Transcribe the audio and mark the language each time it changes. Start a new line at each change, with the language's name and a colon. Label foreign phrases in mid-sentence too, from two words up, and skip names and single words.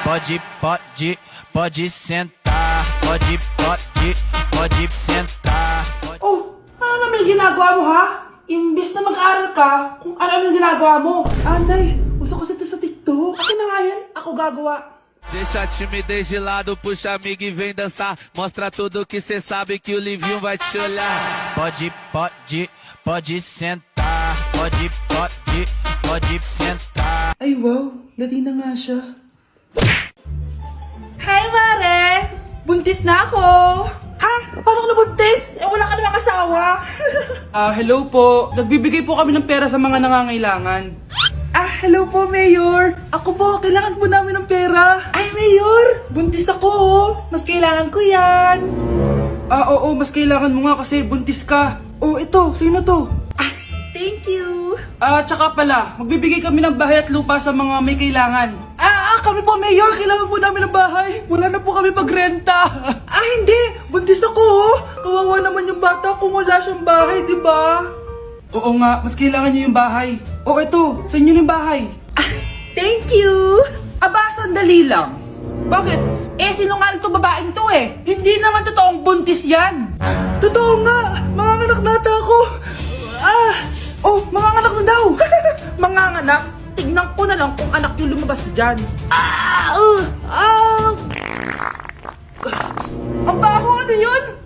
Portuguese: Pode sentar. Pode sentar.
Filipino: Ano naman yung ginagawa mo, ha? Imbis na mag-aral ka, kung ano yung ginagawa mo. Nay, uso kasi ito sa TikTok. Akin na nga yan, ako gagawa.
Portuguese: Deixa a timidez de lado, puxa amigo e vem dançar. Mostra tudo que cê sabe que o Livinho vai te olhar. Pode sentar. Pode sentar.
Filipino: Ay wow, Latina nga siya. Hi, Mare! Buntis na ako! Ha? Paano ka nabuntis? Wala ka namang asawa. Hello po. Nagbibigay po kami ng pera sa mga nangangailangan. Hello po, Mayor! Ako po, kailangan po namin ng pera. Ay, Mayor! Buntis ako, Mas kailangan ko yan. Oo, mas kailangan mo nga kasi buntis ka. Ito, sino to?
English: Thank you!
Filipino: Tsaka pala, magbibigay kami ng bahay at lupa sa mga may kailangan. Kami po, Mayor! Kailangan po namin ng bahay. Wala na po kami pagrenta. Hindi! Buntis ako, Kawawa naman yung bata kung wala siyang bahay, di ba? Oo nga, mas kailangan niyo yung bahay. Ito, sa inyo yung bahay.
English: Thank you!
Filipino: Sandali lang. Bakit? Sinungaling to babaeng to Hindi naman totoong buntis yan. Totoo nga! Manganganak na ata ako! Ah! Oh, manganganak na daw! Manganganak? Tignan ko na lang kung anak yung lumabas dyan. Ah! Ah! Ang baho, ano yun?